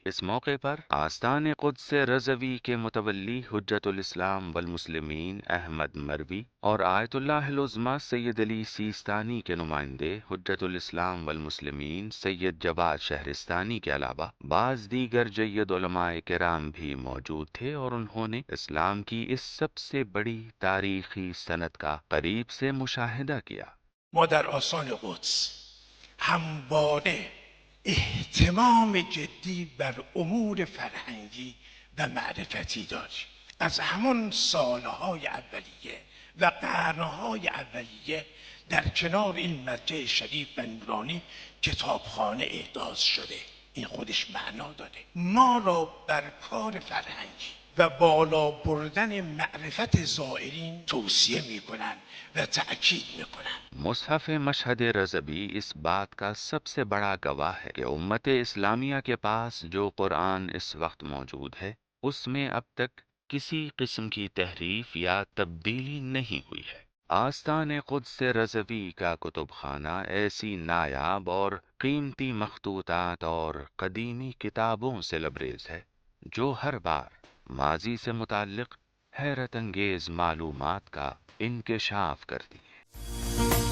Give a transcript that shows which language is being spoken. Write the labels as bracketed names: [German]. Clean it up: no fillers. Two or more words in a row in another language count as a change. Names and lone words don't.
[Urdu] اس موقع پر آستان قدس رضوی کے متولی حجت الاسلام والمسلمین احمد مروی اور آیت اللہ العظمیٰ سید علی سیستانی کے نمائندے حجت الاسلام والمسلمین سید جواد شہرستانی کے علاوہ بعض دیگر جید علمائے کرام بھی موجود تھے اور انہوں نے اسلام کی اس سب سے بڑی تاریخی سند کا قریب سے مشاہدہ کیا. [Persian] ما در آستان قدس همواره اهتمام جدی بر امور فرهنگی و معرفتی داریم. از همان سالهای اولیه و قرنهای اولیه در کنار این مرجع شریف و نورانی کتابخانه احداث شده. این خودش معنا داره. ما را بر کار فرهنگی و بالا بردن معرفت زائرین توصیه میکنند و تأکید میکنند. [Urdu] مصحف مشہد رضوی اس بات کا سب سے بڑا گواہ ہے کہ امت اسلامیہ کے پاس جو قرآن اس وقت موجود ہے اس میں اب تک کسی قسم کی تحریف یا تبدیلی نہیں ہوئی ہے. آستان قدس رضوی کا کتب خانہ ایسی نایاب اور قیمتی مخطوطات اور قدیمی کتابوں سے لبریز ہے جو ہر بار ماضی سے متعلق حیرت انگیز معلومات کا انکشاف کرتی ہیں.